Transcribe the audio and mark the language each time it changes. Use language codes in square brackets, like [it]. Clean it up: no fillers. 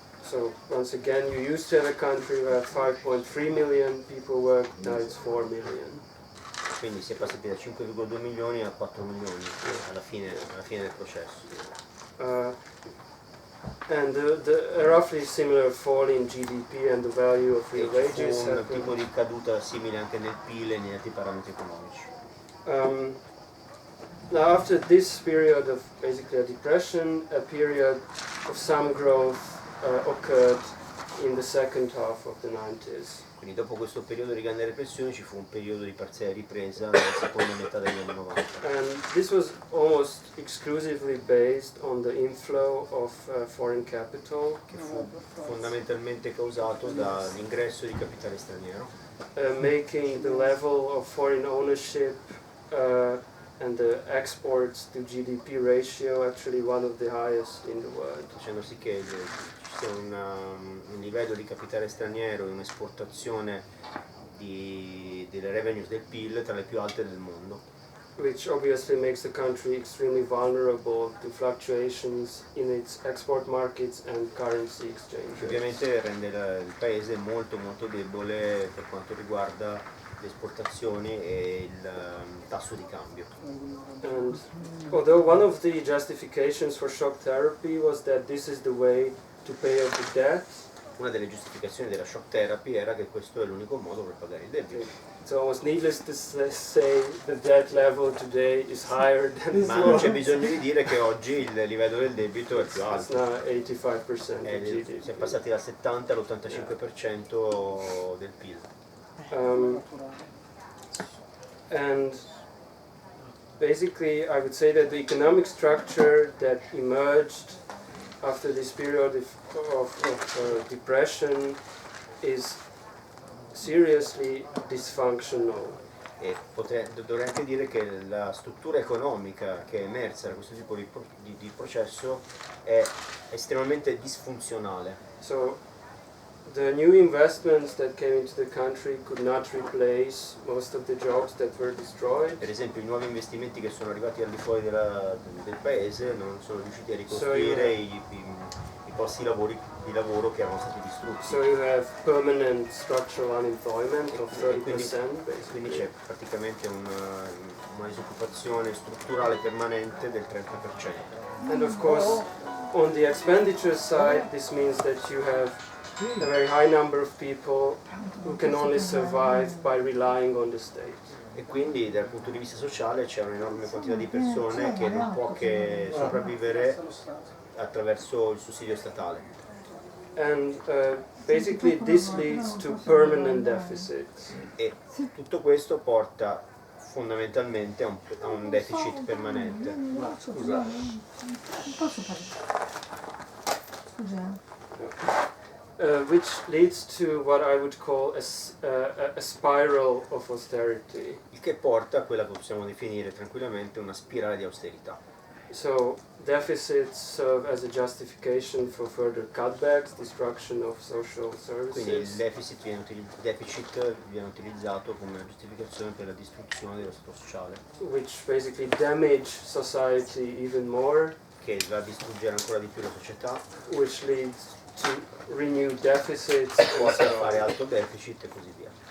[en] So once again, you used to have a country where 5.3 million people work, now it's 4 million. [it] Quindi si è passati da 5,2 milioni a 4 milioni alla fine del processo. [en] And a roughly similar fall in GDP and the value of real [it] E ci [en] wages [it] fu un [en] happened. [it] tipo di caduta simile anche nel PIL e negli altri parametri economici. [en] Now after this period of basically a depression, a period of some growth occurred in the second half of the 90s. [it] Quindi dopo questo periodo di grande repressione ci fu un periodo di parziale ripresa nella seconda metà degli anni 90. [en] And this was almost exclusively based on the inflow of foreign capital, [it] Che fu fondamentalmente causato dall'ingresso di capitale straniero, [en] making the level of foreign ownership and the exports to GDP ratio actually one of the highest in the world. [it] facendo sì che ci sia un livello di capitale straniero e un'esportazione delle revenues del PIL tra le più alte del mondo. [en] Which obviously makes the country extremely vulnerable to fluctuations in its export markets and currency exchange [it] Che [en] rates. [it] ovviamente rende il paese molto molto debole per quanto riguarda le esportazioni e il tasso di cambio. [en] And although one of the justifications for shock therapy was that this is the way to pay off the debt, [it] Una delle giustificazioni della shock therapy era che questo è l'unico modo per pagare il debito. [en] it's almost needless to say the debt level today is higher than [it] Ma non c'è bisogno di dire che oggi il livello del debito è più [en] it's [it] alto. [en] now 85% of [it] Si è [en] GDP. [it] passati dal 70 all'85% del PIL. [en] And basically, I would say that the economic structure that emerged after this period of depression is seriously dysfunctional. [it] E dovrei anche dire che la struttura economica che è emersa da questo tipo di processo è estremamente disfunzionale. [en] So the new investments that came into the country could not replace most of the jobs that were destroyed. [it] Per esempio i nuovi investimenti che sono arrivati al di fuori del paese non sono riusciti a ricostruire i posti di lavoro che erano stati distrutti. [en] So you have permanent structural unemployment of 30% [it] Quindi [en] basically. [it] c'è praticamente una disoccupazione strutturale permanente del 30%. [en] And of course, on the expenditure side, this means that you have a very high number of people who can only survive by relying on the state. [it] E quindi dal punto di vista sociale c'è un'enorme quantità di persone che non può che sopravvivere attraverso il sussidio statale. [en] And basically this leads to permanent deficits. [it] E tutto questo porta fondamentalmente a un deficit permanente. Scusa. Non posso parlare. Scusa. [en] Which leads to what I would call a spiral of austerity. [it] Il che porta a quella che possiamo definire tranquillamente una spirale di austerità. [en] So deficits serve as a justification for further cutbacks, destruction of social [it] Quindi il [en] services, [it] deficit viene utilizzato come giustificazione per la distruzione dello Stato sociale, [en] which basically damage society even more, [it] che va a distruggere ancora di più la società, [en] which leads to renewed deficits. [it] porta a fare alto deficit e così via.